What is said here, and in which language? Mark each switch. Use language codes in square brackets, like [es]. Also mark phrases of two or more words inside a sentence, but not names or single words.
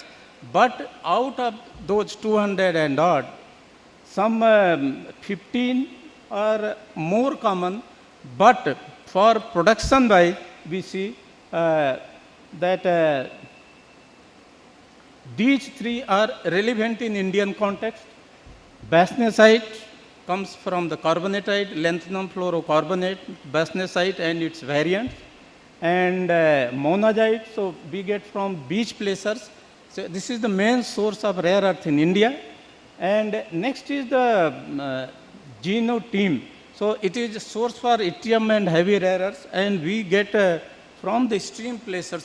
[en] But out of those 200 and odd, some 15 are more common. But for production wise, we see that these three are relevant in Indian context. Basnasite comes from the carbonatite, lanthanum fluorocarbonate, basnasite and its variants. And monazite, so we get from beach placers. So this is the main source of rare earth in India. And next is the genotein. So it is a source for yttrium and heavy rare earths, and we get from the stream placers.